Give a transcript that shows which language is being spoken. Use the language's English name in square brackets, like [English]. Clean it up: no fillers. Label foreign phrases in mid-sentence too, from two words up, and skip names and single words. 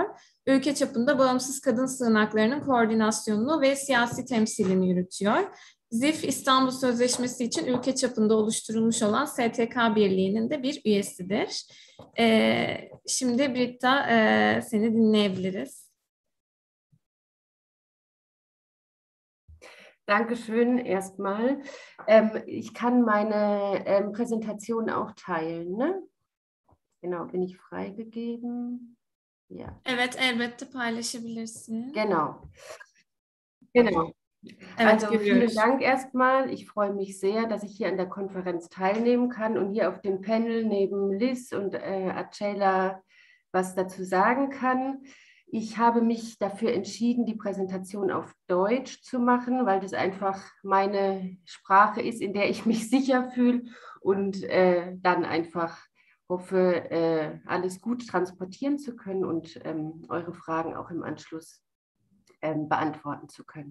[Turkish] Ülke çapında bağımsız kadın sığınaklarının koordinasyonunu ve siyasi temsilini yürütüyor. ZIF, İstanbul Sözleşmesi için ülke çapında oluşturulmuş olan STK Birliği'nin de bir üyesidir. Şimdi Britta, seni dinleyebiliriz. [German] Dankeschön erstmal. Ich kann meine Präsentation auch teilen, ne? Genau, bin ich freigegeben? Ja. [Turkish] Evet, elbette paylaşabilirsin. [German] Genau. [Turkish] Evet, [German] Also vielen Dank erstmal. Ich freue mich sehr, dass ich hier an der Konferenz teilnehmen kann und hier auf dem Panel neben Liz und Acela was dazu sagen kann. Ich habe mich dafür entschieden, die Präsentation auf Deutsch zu machen, weil das einfach meine Sprache ist, in der ich mich sicher fühle und dann einfach hoffe, alles gut transportieren zu können und eure Fragen auch im Anschluss beantworten zu können.